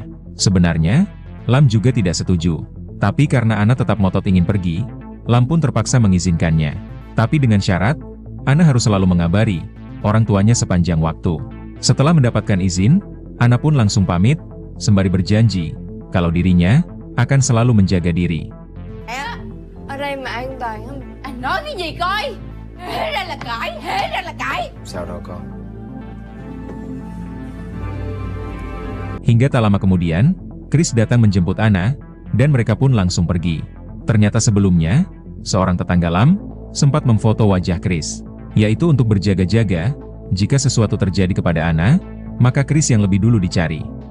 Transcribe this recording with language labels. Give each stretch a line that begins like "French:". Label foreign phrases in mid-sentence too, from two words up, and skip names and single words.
Indonesian: Sebenarnya, Lam juga tidak setuju. Tapi karena Ana tetap ngotot ingin pergi, Lam pun terpaksa mengizinkannya. Tapi dengan syarat, Ana harus selalu mengabari orang tuanya sepanjang waktu. Setelah mendapatkan izin, Ana pun langsung pamit, sembari berjanji, kalau dirinya akan selalu menjaga diri.
Vietnamese: Ở đây mà an toàn không? Anh nói cái gì coi? Hễ ra là cãi, hễ ra là cãi. Sao đâu con?
Indonesian: Hingga tak lama kemudian, Chris datang menjemput Ana, dan mereka pun langsung pergi. Ternyata sebelumnya, seorang tetangga Lam sempat memfoto wajah Chris, yaitu untuk berjaga-jaga, jika sesuatu terjadi kepada Ana, maka Chris yang lebih dulu dicari.